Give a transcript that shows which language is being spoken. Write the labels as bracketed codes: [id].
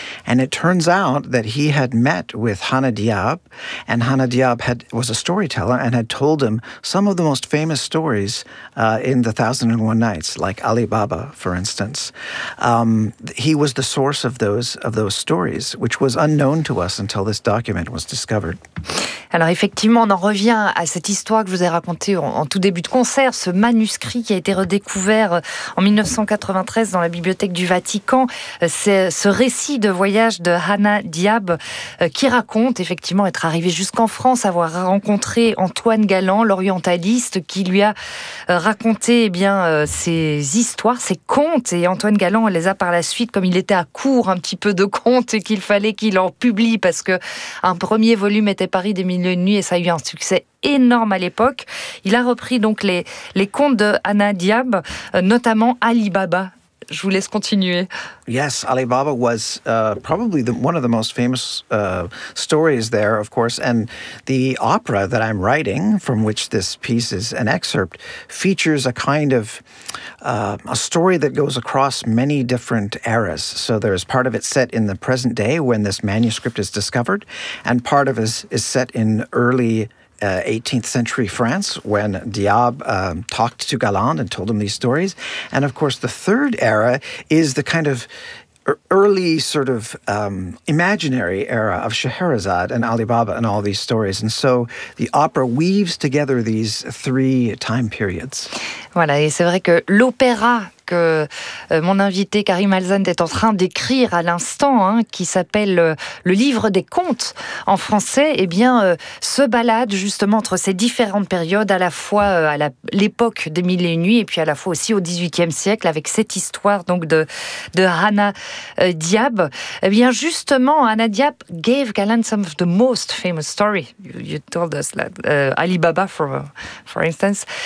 [en] And it turns out that he had met with Hanna Diop, and Hanna Diop was a storyteller and had told him some of the most famous stories in the 1001 Nights, like Ali Baba, for instance. He was the source of those stories, which was unknown to us until this document was discovered. [fr] Alors effectivement, on en revient à cette histoire que je vous ai racontée en tout début de concert, ce manuscrit qui a été redécouvert en 1993 dans la bibliothèque du Vatican. C'est ce récit de voyage de Hanna Diop qui raconte effectivement être arrivé jusqu'en France, avoir rencontré Antoine Galland, l'orientaliste, qui lui a raconté ses histoires, ses contes. Et Antoine Galland les a par la suite, comme il était à court un petit peu de contes et qu'il fallait qu'il en publie parce que un premier volume était paru des Mille et une nuits et ça a eu un succès énorme à l'époque. Il a repris donc les contes de Hanna Diop, notamment Ali Baba. Je vous laisse continuer. [en] Yes, Ali Baba was probably one of the most famous stories there, of course. And the opera that I'm writing, from which this piece is an excerpt, features a kind of a story that goes across many different eras. So there's part of it set in the present day when this manuscript is discovered, and part of it is set in early 18th century France, when Diop talked to Galland and told him these stories. And of course, the third era is the kind of early sort of imaginary era of Scheherazade and Ali Baba and all these stories. And so the opera weaves together these three time periods. [fr] Voilà, et c'est vrai que l'opéra que mon invité Karim Alzane est en train d'écrire à l'instant, hein, qui s'appelle Le Livre des Contes en français, se balade justement entre ces différentes périodes, à la fois l'époque des Mille et Une Nuits, et puis à la fois aussi au XVIIIe siècle, avec cette histoire donc de Hanna Diop. [en] Hanna Diop gave Galland some of the most famous story. You told us that Ali Baba, for instance.